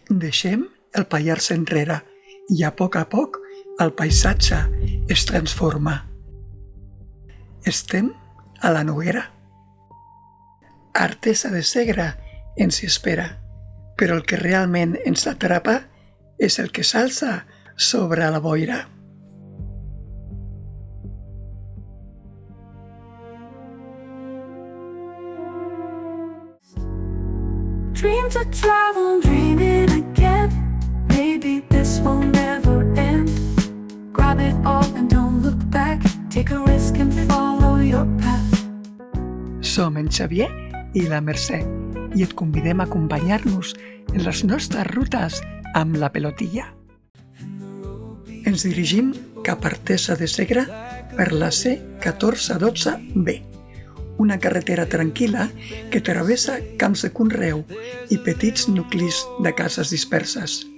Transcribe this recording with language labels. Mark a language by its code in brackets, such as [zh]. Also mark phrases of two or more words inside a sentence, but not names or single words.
[ca] Deixem el Pallars enrere i a poc el paisatge es transforma. Estem a la Noguera. Artesa de Segre ens hi espera, però el que realment ens atrapa és el que s'alça sobre la boira. [en] Dream to travel, dreaming again. Maybe this will never end. Grab it all and don't look back. Take a risk and follow your path. [ca] Som en Xavier i la Mercè i et convidem a acompanyar-nos en les nostres rutes amb la pelotilla. Ens dirigim cap a Artesa de Segre per la C1412B, una carretera tranquil·la que travessa camps de conreu i petits nuclis de cases disperses.